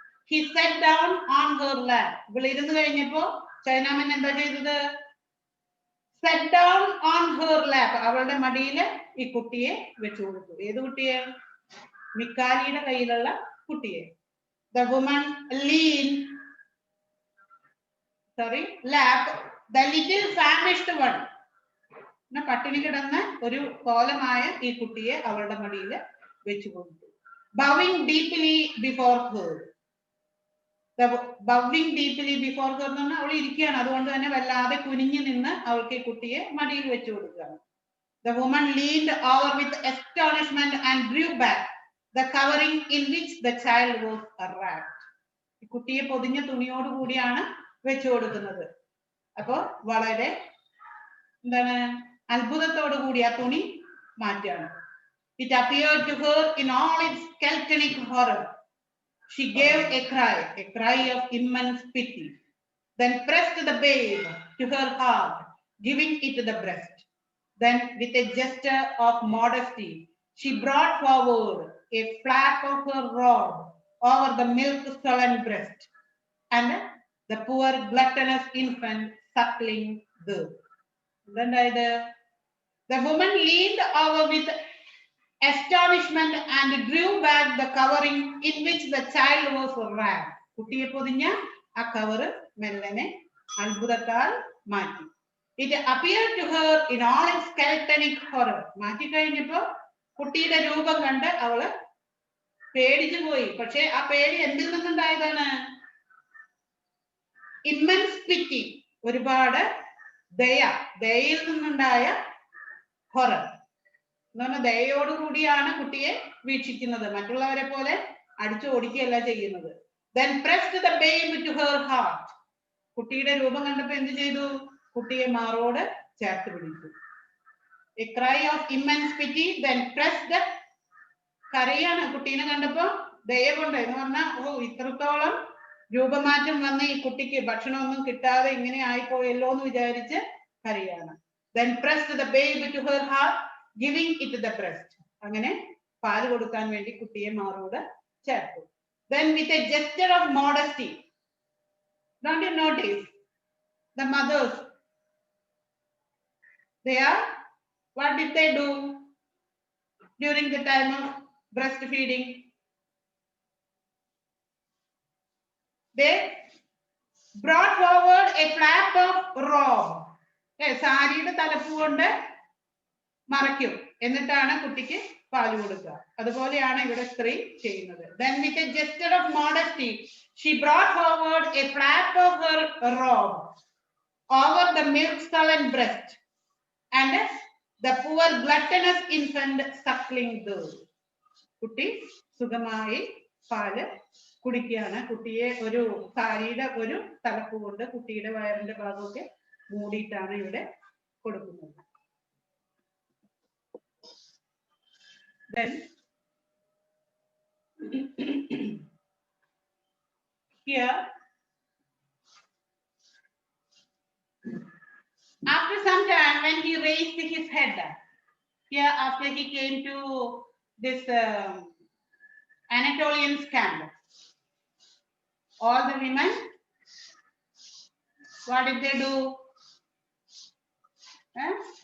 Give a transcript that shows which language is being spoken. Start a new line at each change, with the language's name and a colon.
English: He sat down on her lap.
Malayalam: ഇവിടെ ഇരുന്ന് കഴിഞ്ഞപ്പോ ചൈനാമൻ എന്താ ചെയ്തത്?
English: Sat down on her lap.
Malayalam: അവളുടെ മടിയിൽ ഈ കുട്ടിയെ വെച്ചു കൊടുത്തു. ഏത് കുട്ടിയെ? മിക്കാലിയുടെ കയ്യിലുള്ള കുട്ടിയെ.
English: The woman leaned, lap, the little famished one.
Malayalam: പട്ടിണി കിടന്ന ഒരു കോലമായ ഈ കുട്ടിയെ അവളുടെ മടിയിൽ വെച്ചു കൊടുത്തു.
English: Bowing deeply before her. Bowing deeply before her
Malayalam: എന്ന് പറഞ്ഞാൽ അവൾ ഇരിക്കുകയാണ്, അതുകൊണ്ട് തന്നെ വല്ലാതെ കുനിഞ്ഞു നിന്ന് അവൾക്ക് ഈ കുട്ടിയെ മടിയിൽ വെച്ചു കൊടുക്കുകയാണ്.
English: The woman leaned over with astonishment and drew back the covering in which the child was wrapped.
Malayalam: ഈ കുട്ടിയെ പൊതിഞ്ഞ തുണിയോട് കൂടിയാണ് വെച്ചു കൊടുക്കുന്നത്. അപ്പോ വളരെ എന്താണ് അത്ഭുതത്തോടു കൂടി ആ തുണി മാറ്റാണ്.
English: It appeared to her in all its skeletonic horror. She gave a cry of immense pity, then pressed the babe to her heart, giving it the breast. Then, with a gesture of modesty, she brought forward a flap of her robe over the milk-swollen breast, and the poor gluttonous infant suckling there. The woman leaned over with astonishment and drew back the covering in which the child was wrapped.
Malayalam: കുട്ടിയെ പൊതിഞ്ഞ ആ cover മെല്ലനെ അത്ഭുതത്താൽ മാറ്റി.
English: It appeared to her in all its skeletonic horror.
Malayalam: മാറ്റി കഴിഞ്ഞപ്പോ കുട്ടിയുടെ രൂപം കണ്ട് അവള് പേടിച്ചു പോയി. പക്ഷെ ആ പേടി എന്തിൽ നിന്നുണ്ടായതാണ്? ഇമ്മൻസ് പിറ്റി, ഒരുപാട് ദയയിൽ നിന്നുണ്ടായ ഹൊറർ എന്ന് പറഞ്ഞാൽ ദയോടുകൂടിയാണ് കുട്ടിയെ വീക്ഷിക്കുന്നത്, മറ്റുള്ളവരെ പോലെ അടിച്ചു ഓടിക്കുകയല്ല ചെയ്യുന്നത്.
English: Then pressed the babe to her heart.
Malayalam: കുട്ടിയുടെ രൂപം കണ്ടപ്പോ എന്ത് ചെയ്തു? കുട്ടിയെ മാറോട് ചേർത്ത് പിടിച്ചു.
English: A cry of immense pity, then pressed.
Malayalam: കരയാണ് കുട്ടീനെ കണ്ടപ്പോ, ദയ കൊണ്ട് എന്ന് പറഞ്ഞാൽ ഇത്രത്തോളം രൂപമാറ്റം വന്ന ഈ കുട്ടിക്ക് ഭക്ഷണമൊന്നും കിട്ടാതെ ഇങ്ങനെ ആയിപ്പോയല്ലോ എന്ന് വിചാരിച്ച് കരയാണ്.
English: Then pressed the babe to her heart, giving it the breast.
Malayalam: അങ്ങനെ പാല് കൊടുക്കാൻ വേണ്ടി കുട്ടിയെ മാറോട് ചേർത്തു.
English: Then with a gesture of modesty, don't you notice the mothers, what did they do during the time of breastfeeding? They brought forward a flap of robe.
Malayalam: സാരിയുടെ തലപ്പ് കൊണ്ട് മറയ്ക്കും, എന്നിട്ടാണ് കുട്ടിക്ക് പാല് കൊടുക്കുക. അതുപോലെയാണ് ഇവിടെ സ്ത്രീ ചെയ്യുന്നത്.
English: Then with a gesture of modesty, she brought forward a flap of her robe over the milk-swollen breast, and the poor gluttonous infant suckling there.
Malayalam: കുട്ടി സുഖമായി പാല് കുടിക്കുകയാണ്. കുട്ടിയെ ഒരു സാരിയുടെ ഒരു തലപ്പ് കൊണ്ട് കുട്ടിയുടെ വയറിന്റെ ഭാഗമൊക്കെ മൂടിയിട്ടാണ് ഇവിടെ കൊടുക്കുന്നത്.
English: Then here, after some time, when he raised his head, here after he came to this Anatolian camp, all the women, what did they do? Huh?